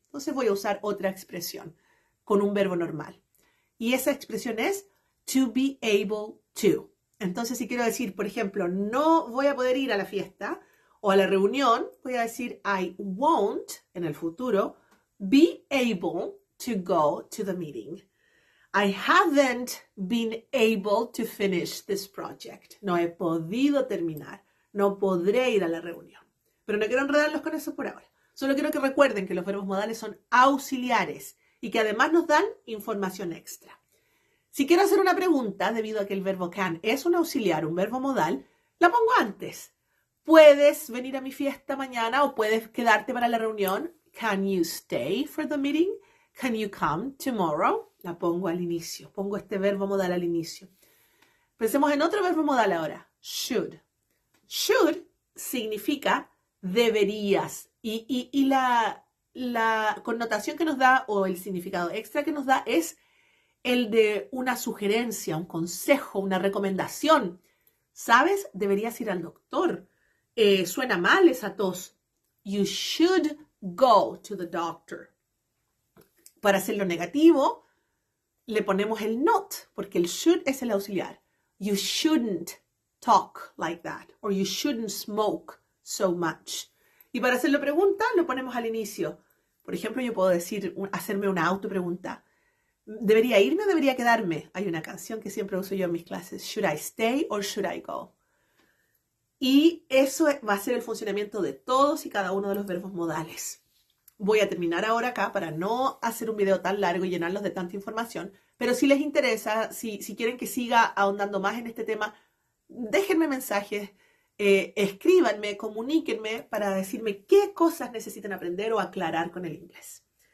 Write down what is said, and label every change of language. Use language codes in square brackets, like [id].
[es] Entonces voy a usar otra expresión con un verbo normal. Y esa expresión es [en] to be able to. [es] Entonces, si quiero decir, por ejemplo, no voy a poder ir a la fiesta o a la reunión, voy a decir [en] I won't, [es] en el futuro, [en] be able to go to the meeting. I haven't been able to finish this project. [es] No he podido terminar. No podré ir a la reunión. Pero no quiero enredarlos con eso por ahora. Solo quiero que recuerden que los verbos modales son auxiliares y que además nos dan información extra. Si quiero hacer una pregunta, debido a que el verbo can es un auxiliar, un verbo modal, la pongo antes. ¿Puedes venir a mi fiesta mañana o puedes quedarte para la reunión? [en] Can you stay for the meeting? Can you come tomorrow? [es] La pongo al inicio. Pongo este verbo modal al inicio. Pensemos en otro verbo modal ahora. Should. Should significa deberías. Y la connotación que nos da o el significado extra que nos da es el de una sugerencia, un consejo, una recomendación. ¿Sabes? Deberías ir al doctor. Suena mal esa tos. [en] You should go to the doctor. [es] Para hacerlo negativo, le ponemos el not, porque el should es el auxiliar. [en] You shouldn't talk like that, or you shouldn't smoke so much. [es] Y para hacerlo pregunta, lo ponemos al inicio. Por ejemplo, yo puedo hacerme una autopregunta. ¿Debería irme o debería quedarme? Hay una canción que siempre uso yo en mis clases. [en] Should I stay or should I go? [es] Y eso va a ser el funcionamiento de todos y cada uno de los verbos modales. Voy a terminar ahora acá para no hacer un video tan largo y llenarlos de tanta información, pero si les interesa, si quieren que siga ahondando más en este tema, déjenme mensajes, escríbanme, comuníquenme para decirme qué cosas necesitan aprender o aclarar con el inglés.